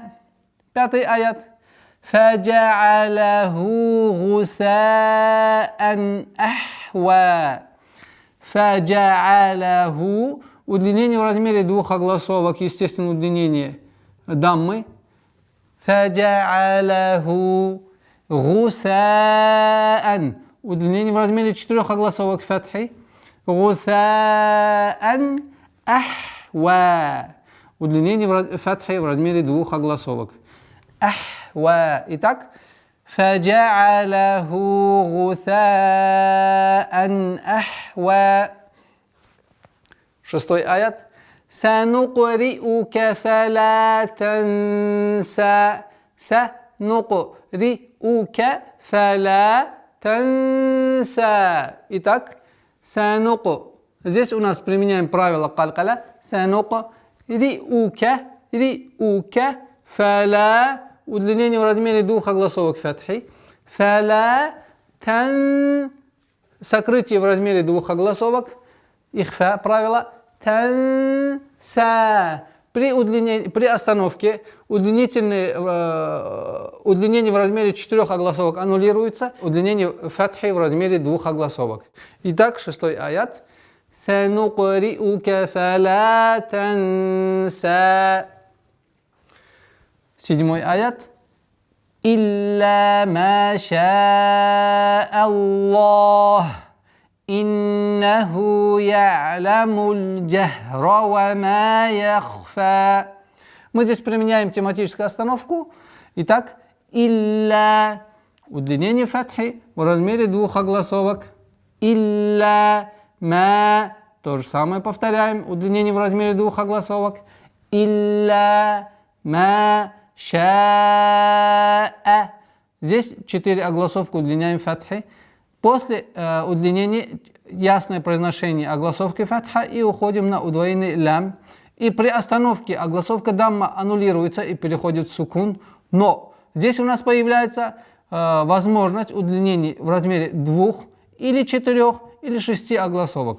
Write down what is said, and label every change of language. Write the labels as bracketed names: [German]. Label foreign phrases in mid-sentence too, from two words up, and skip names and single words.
[Russian] Пятый аят. [Arabic] فجعله غثاء أحوى. Фаджа'алаху. [Russian] Удлинение в размере двух огласовок, естественное удлинение даммы. [Arabic] فجعله غثاء. [Russian] Удлинение в размере четырех огласовок фатхи. [Arabic] غثاء أحوى. [Russian] Удлинение фатхи в размере двух огласовок. [Arabic] Ахва. Итак. فجعله غثاء أحوى. [Russian] Шестой аят. [Arabic] سنقرئك فلا تنسى. سنقرئك فلا تنسى. [Russian] Итак, سنق. Здесь у нас применяем правило калькаля. [Arabic] سنقرئك. رئك. فلا. [Russian] Удлинение в размере двух огласовок фатхи. [Arabic] فلا تن. [Russian] Сокрытие в размере двух огласовок. Ихфа правило. Танса. При остановке удлинение в размере четырех огласовок аннулируется. Удлинение фатхи в размере двух огласовок. Итак, шестой аят. [Arabic] سنقرئك فلا تنسى. [Russian] Седьмой аят. [Arabic] إلا ما شاء الله. إنه يعلم الجهر وما يخفى. [Russian] Мы здесь применяем тематическую остановку. Итак, илля Удлинение фатхи в размере двух огласовок. [Arabic] إلا ما. [Russian] То же самое повторяем. Удлинение в размере двух огласовок. [Arabic] إلا ما شاء. [Russian] Здесь 4 огласовки удлиняем фатхи. После удлинения ясное произношение огласовки фатха и уходим на удвоенный лям. И при остановке огласовка дамма аннулируется и переходит в сукун. Но здесь у нас появляется возможность удлинения в размере 2 или 4 или 6 огласовок.